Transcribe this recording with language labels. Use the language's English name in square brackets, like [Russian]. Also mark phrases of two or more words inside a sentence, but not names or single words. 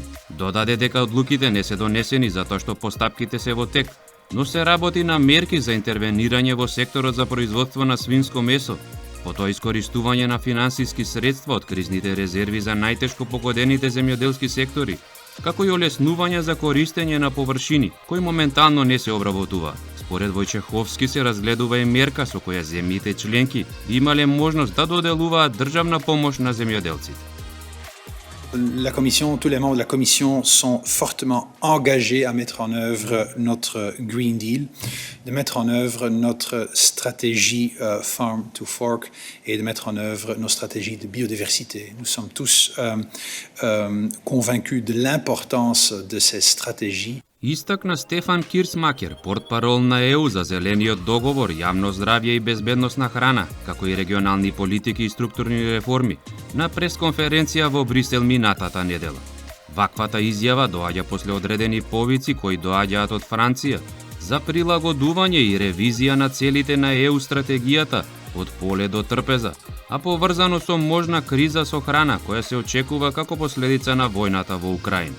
[Macedonian] Додаде дека одлуките не се донесени затоа што постапките се во тек, но се работи на мерки за интервенирање во секторот за производство на свинско месо, потоа искористување на финансиски средства од кризните резерви за најтешко погодените земјоделски сектори, како и олеснување за користење на површини кои моментално не се обработуваат. Според Војчеховски се разгледува и мерка со која земјите членки имале можност да доделуваат државна помош на земјоделците. [French] La Commission, tous les membres de la Commission sont fortement engagés à mettre en œuvre notre Green Deal, de mettre en œuvre notre stratégie Farm to Fork et de mettre en œuvre nos stratégies de biodiversité. Nous sommes tous convaincus de l'importance de ces stratégies. [Macedonian] Истакна Стефан Кирсмакер, портпарол на ЕУ за зелениот договор, јавно здравје и безбедност на храна, како и регионални политики и структурни реформи, на пресконференција во Брисел минатата недела. Ваквата изјава доаѓа после одредени повици кои доаѓаат од Франција за прилагодување и ревизија на целите на ЕУ стратегијата од поле до трпеза, а поврзано со можна криза со храна која се очекува како последица на војната во Украина.